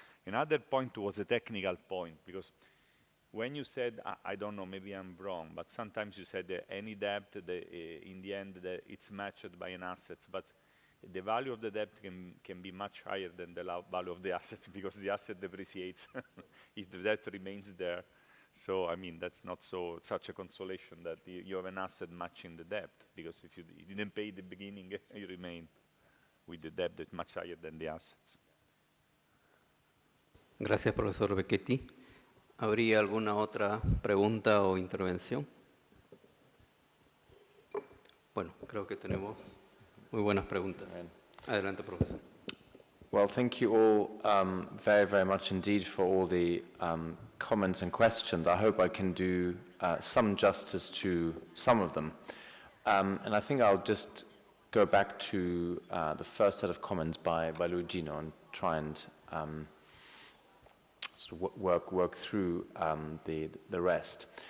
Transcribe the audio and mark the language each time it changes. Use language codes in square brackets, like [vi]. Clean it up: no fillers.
[en] Another point was a technical point, because when you said, I don't know, maybe I'm wrong, but sometimes you said that any debt, in the end, it's matched by an asset, but the value of the debt can be much higher than the value of the assets, because the asset depreciates if the debt remains there. So, I mean, that's not such a consolation that you have an asset matching the debt, because if you didn't pay at the beginning, you remain with the debt that's much higher than the assets. [es] Gracias, profesor Becchetti. ¿Habría alguna otra pregunta o intervención? Bueno, creo que tenemos muy buenas preguntas. Adelante, profesor. [en] Well, thank you all very, very much indeed for all the comments and questions. I hope I can do some justice to some of them. And I think I'll just go back to the first set of comments by Luigino and try and sort of work through the rest.